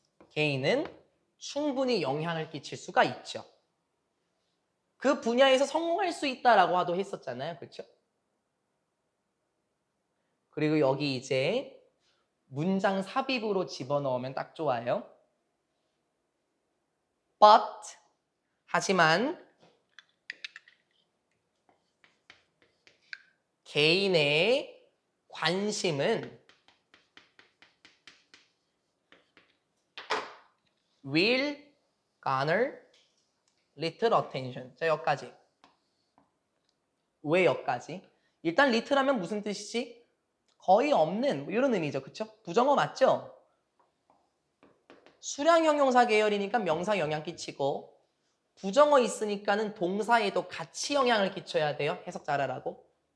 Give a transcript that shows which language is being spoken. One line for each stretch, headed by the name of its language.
Korean: 개인은 충분히 영향을 끼칠 수가 있죠. 그 분야에서 성공할 수 있다라고 하도 했었잖아요. 그렇죠? 그리고 여기 이제 문장 삽입으로 집어넣으면 딱 좋아요.
English: But
Korean: 하지만 개인의 관심은
English: will garner little attention.
Korean: 자, 여기까지. 왜 여기까지? 일단 little하면 무슨 뜻이지? 거의 없는 뭐 이런 의미죠. 그쵸? 부정어 맞죠? 수량 형용사 계열이니까 명사 영향 끼치고 부정어 있으니까는 동사에도 같이 영향을 끼쳐야 돼요. 해석 잘하라고.